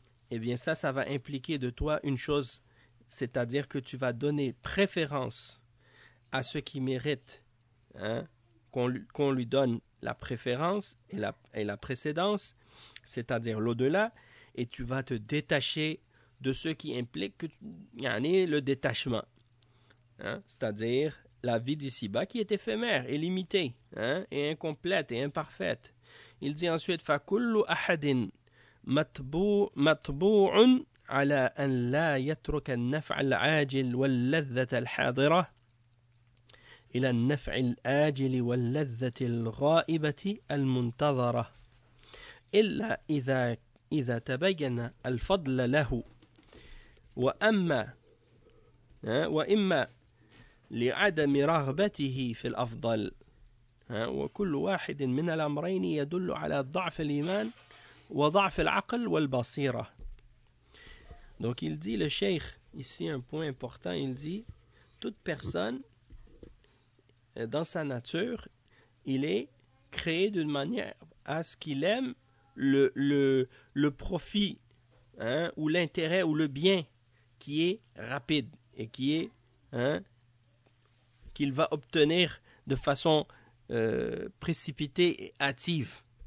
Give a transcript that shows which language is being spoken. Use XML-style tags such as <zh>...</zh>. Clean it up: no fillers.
<fr>eh bien ça va impliquer de toi une chose, c'est-à-dire que tu vas donner préférence à ce qui mérite, hein, qu'on lui donne la préférence et la précédence, c'est-à-dire l'au-delà, et tu vas te détacher de ce qui implique qu'il y en ait le détachement. Hein, c'est-à-dire la vie d'ici-bas qui est éphémère et limitée, hein, et incomplète et imparfaite. Il dit ensuite,</fr> <ar>« فَكُلُّ أَحَدٍ مَتْبُوعٌ عَلَىٰ أَنْ لَا يَتْرُكَ النَّفْعَ الْعَاجِلِ وَالْلَذَّةَ الْحَاضِرَةَ إِلَى النَّفْعِ الْآجِلِ وَالْلَذَّةِ الْغَائِبَةِ الْمُنْتَظَرَةِ إِلَّا إِذَا تَبَيَّنَ الْفَضْلَ لَهُ وَإِمَّا لعدم رغبته في الأفضل وكل واحد من الأمرين يدل على ضعف الإيمان وضعف العقل والبصيرة.</ar> <fr>Donc il dit, le cheikh ici un point important, il dit toute personne dans sa nature, il est créé d'une manière à ce qu'il aime le profit, hein, ou l'intérêt ou le bien qui est rapide et qui est, hein, qu'il va obtenir de façon précipitée et hâtive.</fr>